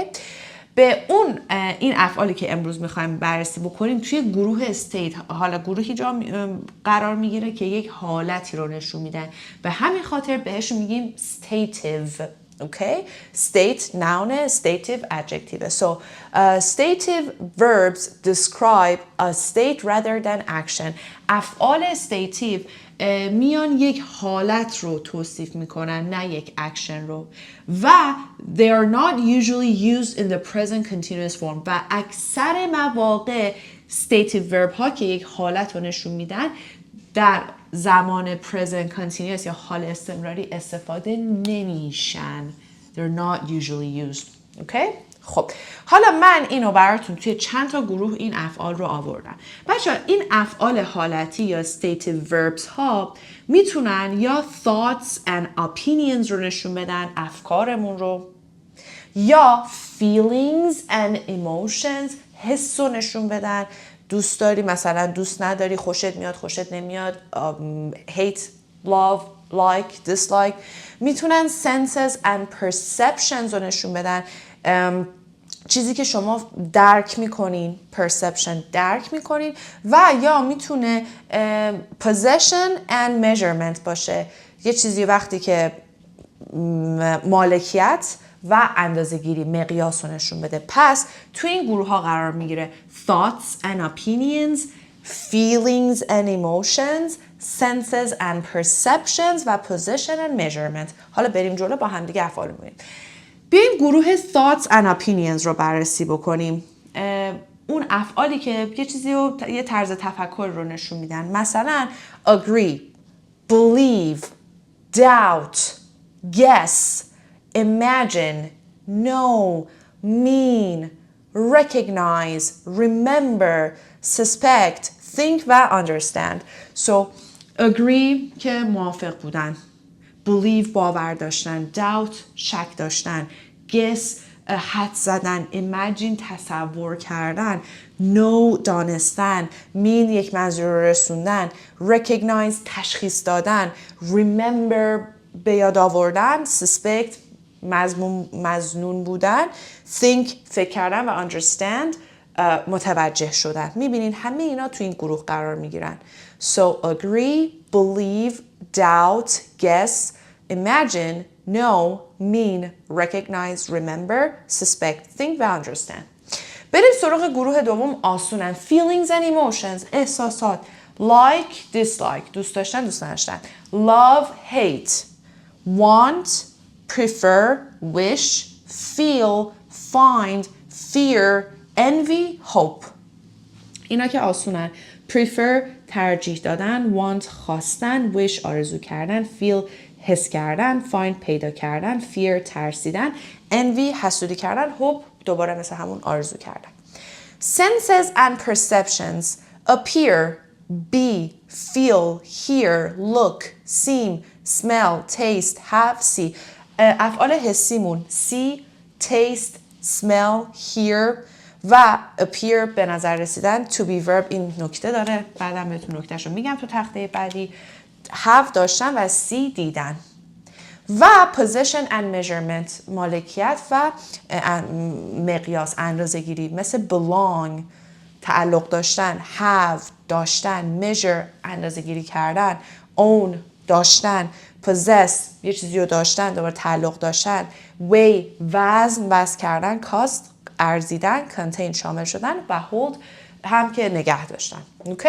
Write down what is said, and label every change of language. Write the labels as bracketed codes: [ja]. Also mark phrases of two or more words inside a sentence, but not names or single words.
[fa] به اون این افعالی که امروز میخوایم بررسی بکنیم توی گروه استیت، حالا گروهی جا قرار میگیره که یک حالتی رو نشون میدن. به همین خاطر بهشون میگیم [en] stative. Okay? State noun, stative adjective. So, stative verbs describe a state rather than action. [fa] افعال stative میان یک حالت رو توصیف میکنن نه یک اکشن رو و [en] they are not usually used in the present continuous form [fa] و اکثر مواقع [en] stative verb [fa] ها که یک حالت رو نشون میدن در زمان [en] present continuous [fa] یا حال استمراری استفاده نمیشن. [en] They're not usually used. Okay? [fa] خب حالا من اینو براتون توی چند تا گروه این افعال رو آوردم. بچه‌ها این افعال حالتی یا [en] stative verbs [fa] ها میتونن یا [en] thoughts and opinions [fa] رو نشون بدن، افکارمون رو، یا [en] feelings and emotions، [fa] حس رو نشون بدن. دوست داری، مثلا دوست نداری، خوشت میاد، خوشت نمیاد، [en] hate، love، like، dislike. [fa] میتونن [en] senses and perceptions [fa] رو نشون بدن، چیزی که شما درک میکنین، perception درک میکنین، و یا میتونه [en] possession and measurement [fa] باشه، یه چیزی وقتی که مالکیت و اندازه‌گیری، مقیاس رو نشون بده. پس تو این گروه ها قرار میگیره [en] thoughts and opinions، feelings and emotions، senses and perceptions [fa] و [en] position and measurement. [fa] حالا بریم جلو با هم دیگه افعال می‌بینیم. بیایم گروه [en] thoughts and opinions [fa] رو بررسی بکنیم. اون افعالی که یه چیزی رو، یه طرز تفکر رو نشون میدن. [en] مثلا agree، believe، doubt، guess، imagine، know، mean، recognize، remember، suspect، think و understand. So agree [fa] که موافق بودن، believe باور داشتن، doubt شک داشتن، guess حد زدن، imagine تصور کردن، know دانستن، mean یک منظور رو رسوندن، recognize تشخیص دادن، remember به یاد آوردن، suspect مظنون بودن، think فکر کردن و understand متوجه شدن. میبینین همه اینا تو این گروه قرار میگیرن. [en] So agree, believe, doubt, guess, imagine, know, mean, recognize, remember, suspect, think و understand. [fa] بریم سراغ گروه دوم آسونن. [en] Feelings and emotions احساسات. Like, dislike [fa] دوست داشتن دوست نداشتن. [en] Love, hate. Want, prefer, wish, feel, find, fear, envy, hope. [fa] اینا که آسونن. Prefer ترجیح دادن، want خواستن، wish آرزو کردن، feel حس کردن، find پیدا کردن، fear ترسیدن، envy حسودی کردن، hope دوباره مثل همون آرزو کردن. [en] Senses and perceptions appear, be, feel, hear, look, seem, smell, taste, have, see. [fa] افعال حسیمون [en] see, taste, smell, hear [fa] و appear به نظر رسیدن. [en] to be verb [fa] این نکته داره، بعدم بهتون نکتهش رو میگم تو تخته بعدی. have داشتن و see دیدن. و [en] possession and measurement [fa] مالکیت و مقیاس اندازه‌گیری مثل belong تعلق داشتن، have داشتن، measure اندازه‌گیری کردن، own داشتن، possess یه چیزی رو داشتن دوباره تعلق داشتن، weigh وزن کردن، cost ارزیدن، contain شامل شدن و hold هم که نگه داشتن. اوکی؟